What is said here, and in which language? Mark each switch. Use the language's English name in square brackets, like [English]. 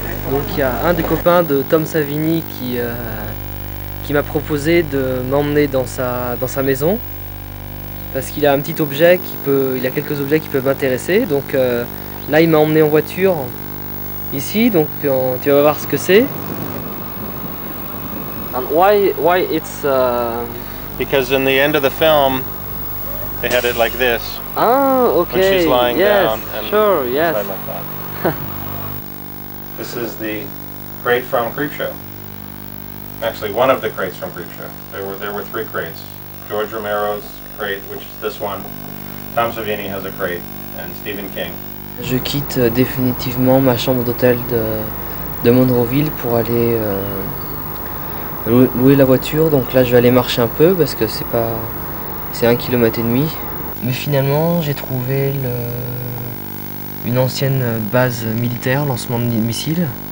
[French] Donc il y a un des copains de Tom Savini qui m'a proposé de m'emmener dans sa maison parce qu'il a un petit objet il a quelques objets qui peuvent m'intéresser. Donc là il m'a emmené en voiture ici, donc tu vas voir ce que c'est. [English] And why it's because in the end of the film they had it like this. Ah, okay. When she's lying down and sure, yes. like that. This is the crate from Creepshow. Actually, one of the crates from Creepshow. There were 3 crates. George Romero's crate, which is this one. Tom Savini has a crate, and Stephen King. [French] Je quitte définitivement ma chambre d'hôtel de Monroeville pour aller louer la voiture. Donc là, je vais aller marcher un peu parce que c'est 1,5 km. Mais finalement, j'ai trouvé une ancienne base militaire, lancement de missiles.